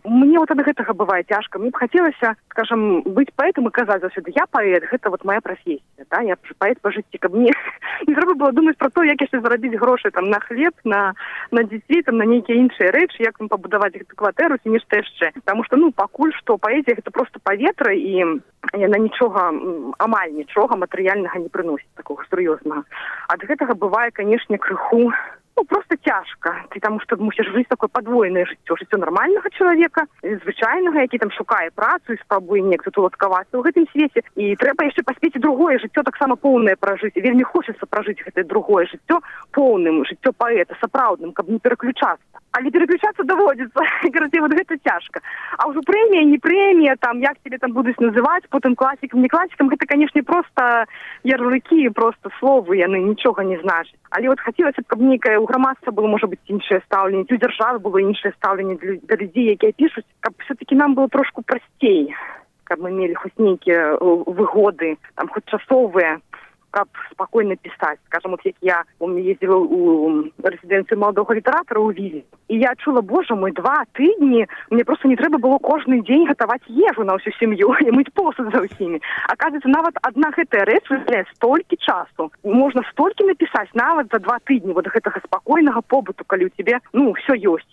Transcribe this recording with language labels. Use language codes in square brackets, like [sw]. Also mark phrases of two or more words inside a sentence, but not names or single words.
[be] Мне вот ад гэтага бывае цяжка. Мне б хацелася, скажем, быць паэтам і казаць заўсёды, я паэт, гэта вот моя прафесія, да, я паэт па жыцці, каб мне не трэба было думаць пра то, як яшчэ зарадзіць грошы там на хлеб, на дзяцей, там на нейкія іншыя рэчы, як там пабудаваць гэту кватэру ці нешта яшчэ. Таму што, ну, пакуль што паэзія гэта проста паветра, і яна нічога, амаль нічога матэрыяльнага не прыносіць, такога сур'ёзнага. Ад гэтага бывае, канешне, крыху, ну, [ru] просто тяжко. Ты тому, что мусишь жить такое подвойное жыццё. Жыццё нормального человека, [be] звычайнага, які там шукае працу і спрабуе неяк тут уладкавацца ў гэтым свеце. І трэба яшчэ паспець і другое жыццё таксама поўнае пражыць. Вельмі хочацца пражыць гэтае другое жыццё поўным, жыццё паэта, сапраўдным, каб не пераключацца. [ru] Але переключаться доводится. Короче, вот это тяжко. А уже премия, не премия, там, як тебе там будут называть, потом классиком, не классиком, это, конечно, просто ярлыки, просто [be] словы, яны нічога не значат. Але вот хотелось, каб некае у грамадства было, [ru] может быть, [be] іншае стаўленне, у дзяржавы было іншае стаўленне да людзей, якія пішуць, каб все-таки нам было трошку прасцей, каб мы мелі хоць нейкія выгоды, там, хоць часовыя, каб [ru] спокойно писать. [be] Скажем, [ru] вот як я ездила у резиденцию молодого литератора [be] у Вілі, и я чула, боже мой, 2 тыдні, мне просто не трэба было кожны дзень гатаваць ежу на ўсю сям'ю і мыць посуд за ўсімі. Оказывается, нават адна гэтая рэч вызваляе столькі часу. Можна столькі напісаць нават за 2 тыдні вот гэтага спакойнага побыту, калі у тебе, ну, все ёсць.